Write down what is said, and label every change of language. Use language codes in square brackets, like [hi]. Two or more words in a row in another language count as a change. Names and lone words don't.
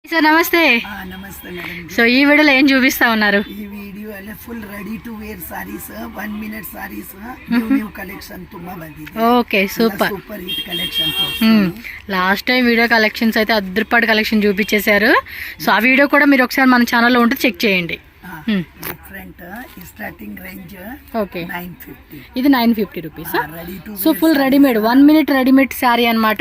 [te] సార్ నమస్తే. నమస్తే మేడం. సో ఈ వీడియోలో ఏం చూపిస్తా ఉన్నారు? ఈ వీడియోలో [en] full ready to wear sarees 1 minute sarees new collection [kn] ತುಂಬಾ ಬಂದಿದೆ. [en] okay super super hit collection. last time video collections [te] అయితే అద్దరిపాటి కలెక్షన్ చూపించేశారు. సో ఆ వీడియో కూడా మీరు ఒకసారి మన ఛానల్లో ఉంటే చెక్ చేయండి. [en] different starting range ఓకే 950. [te] ఇది 950 రూపీస్. [en] ready to so full readymade 1 minute readymade saree అనమాట.